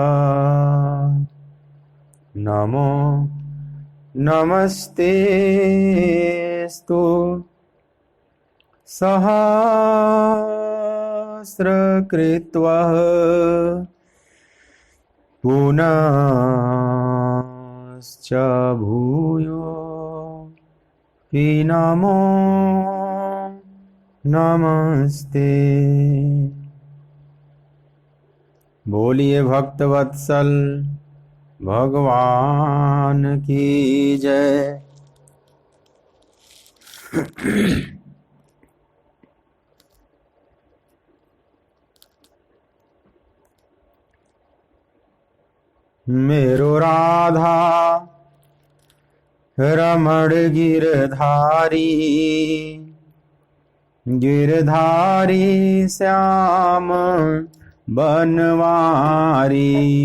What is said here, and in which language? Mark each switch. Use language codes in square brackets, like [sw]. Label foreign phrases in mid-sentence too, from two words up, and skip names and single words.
[sa] नमो नमस्तेस्तु सहस्रकृत्वः पुनश्च भूयोऽपि नमो नमस्ते। [hi] बोलिए भक्तवत्सल भगवान की जय। मेरो राधा रमण गिरधारी, गिरधारी श्याम बनवारी।